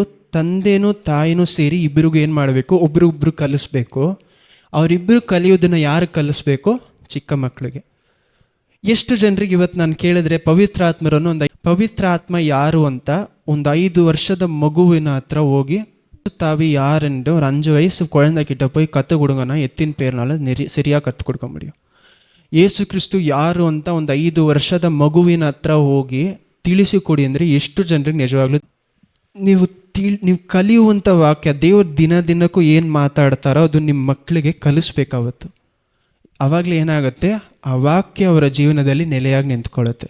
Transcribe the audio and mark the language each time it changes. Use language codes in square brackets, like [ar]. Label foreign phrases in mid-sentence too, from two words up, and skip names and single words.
[kn] ತಂದೆನೂ ತಾಯಿನೂ ಸೇರಿ ಇಬ್ಬರಿಗೂ ಏನು ಮಾಡಬೇಕು? ಒಬ್ರಿಗೊಬ್ರು ಕಲಿಸ್ಬೇಕು. ಅವರಿಬ್ಬರು ಕಲಿಯೋದನ್ನು ಯಾರು ಕಲಿಸ್ಬೇಕು? ಚಿಕ್ಕ ಮಕ್ಕಳಿಗೆ. ಎಷ್ಟು ಜನರಿಗೆ ಇವತ್ತು ನಾನು ಕೇಳಿದ್ರೆ ಪವಿತ್ರ ಆತ್ಮರನ್ನು ಪವಿತ್ರ ಆತ್ಮ ಯಾರು ಅಂತ ಒಂದು 5 ವರ್ಷದ ಮಗುವಿನ ಹತ್ರ ಹೋಗಿ [ta] தாவி யாருன்ட்டு ஒரு 5 வயசு குழந்தைகிட்ட போய் கற்றுக் கொடுங்கன்னா எத்தின் பேர்னால சரியாக கற்றுக் கொடுக்க முடியும்? [kn] ಯೇಸು ಕ್ರಿಸ್ತು ಯಾರು ಅಂತ ಒಂದು 5 ವರ್ಷದ ಮಗುವಿನ ಹತ್ರ ಹೋಗಿ ತಿಳಿಸಿಕೊಡಿ ಅಂದರೆ ಎಷ್ಟು ಜನರಿಗೆ ನಿಜವಾಗ್ಲೂ ನೀವು ಕಲಿಯುವಂಥ ವಾಕ್ಯ ದೇವ್ರು ದಿನಕ್ಕೂ ಏನು ಮಾತಾಡ್ತಾರೋ ಅದು ನಿಮ್ಮ ಮಕ್ಕಳಿಗೆ ಕಲಿಸ್ಬೇಕಾವತ್ತು. ಆವಾಗಲೇ ಏನಾಗುತ್ತೆ, ಆ ವಾಕ್ಯ ಅವರ ಜೀವನದಲ್ಲಿ ನೆಲೆಯಾಗಿ ನಿಂತ್ಕೊಳ್ಳುತ್ತೆ.